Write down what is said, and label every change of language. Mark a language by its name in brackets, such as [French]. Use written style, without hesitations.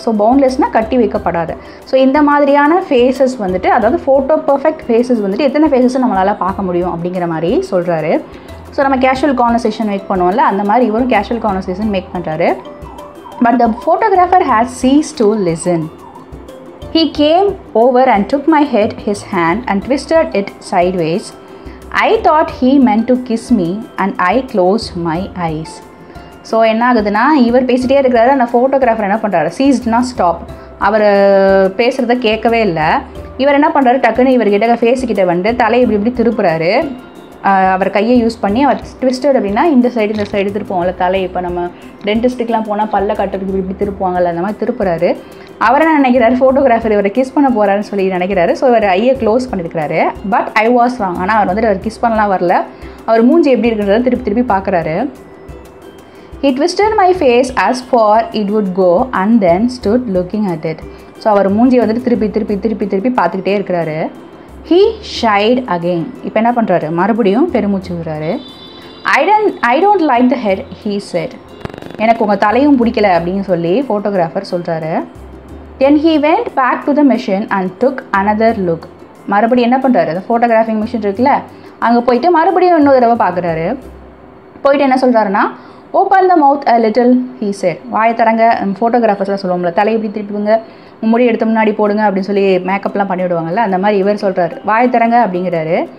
[Tamil] So பவுண்ட்லெஸ்னால் கட்டி வைக்கப்படாது. So இந்த மாதிரியான ஃபேஸஸ் வந்துட்டு அதாவது ஃபோட்டோ பர்ஃபெக்ட் ஃபேஸஸ் வந்துட்டு எத்தனை ஃபேஸஸும் நம்மளால் பார்க்க முடியும் அப்படிங்கிற மாதிரி சொல்கிறாரு. ஸோ நம்ம கேஷுவல் கான்வர்சேஷன் மேக் பண்ணுவோம்ல, அந்த மாதிரி இவரும் கேஷுவல் கான்வர்சேஷன் மேக் பண்ணுறாரு. [English] But the photographer has cease to listen. He came over and took my head, his hand, and twisted it sideways. I thought he meant to kiss me and I closed my eyes. [Tamil] So என்ன ஆகுதுன்னா இவர் பேசிகிட்டே இருக்கிறாரு. அந்த photographer என்ன பண்ணுறாரு, சீஸ்ட்னா stop, அவர் பேசுகிறத கேட்கவே இல்லை. இவர் என்ன பண்ணுறாரு, டக்குன்னு இவர்கிட்ட ஃபேஸுக்கிட்ட வந்து தலையை இப்படி திருப்புறாரு. அவர் கையை யூஸ் பண்ணி அவர் ட்விஸ்டட் அப்படின்னா இந்த சைடு திருப்புவாங்கள்ல தலை. இப்போ நம்ம டென்டிஸ்ட்டுக்கெலாம் போனால் பல்ல கட்டுறதுக்கு இப்படி திருப்புவாங்கள்ல, அந்த மாதிரி திருப்புறாரு. அவர் என்ன நினைக்கிறாரு, ஃபோட்டோகிராஃபர் இவரை கிஸ் பண்ண போகிறாருன்னு சொல்லி நினைக்கிறாரு. ஸோ அவர் ஐயை க்ளோஸ் பண்ணியிருக்கிறாரு. [English] But I was wrong. [Tamil] ஆனால் அவர் வந்துட்டு அவர் கிஸ் பண்ணலாம் வரல. அவர் மூஞ்சி எப்படி இருக்கிறத திருப்பி பார்க்குறாரு. [English] He twisted my face as far it would go and then stood looking at it. [Tamil] So அவர் மூஞ்சியை வந்துட்டு திருப்பி பார்த்துக்கிட்டே இருக்கிறாரு. [English] He shied again. [Tamil] இப்போ என்ன பண்ணுறாரு, மறுபடியும் பெருமூச்சு விடுறாரு. [English] I don't like the head, he said. [Tamil] எனக்கு உங்கள் தலையும் பிடிக்கல அப்படின்னு சொல்லி ஃபோட்டோகிராஃபர் சொல்கிறாரு. [English] Then he went back to the machine and took another look. [Tamil] மறுபடியும் என்ன பண்ணுறாரு, அந்த ஃபோட்டோகிராஃபிங் மிஷின் இருக்குல்ல, அங்கே போயிட்டு மறுபடியும் இன்னொரு தடவை பார்க்குறாரு. [English] போயிட்டு என்ன சொல்கிறாருன்னா, open the mouth a little, he said. [Tamil] வாயை தரங்க. ஃபோட்டோகிராஃபர்ஸ்லாம் சொல்லுவோம்ல, தலையை இப்படி திருப்பிங்க, முடி எடுத்து முன்னாடி போடுங்க அப்படின்னு சொல்லி மேக்கப்லாம் பண்ணிவிடுவாங்கல்ல, அந்த மாதிரி இவர் சொல்கிறாரு, வாயை தரங்க அப்படிங்கிறாரு.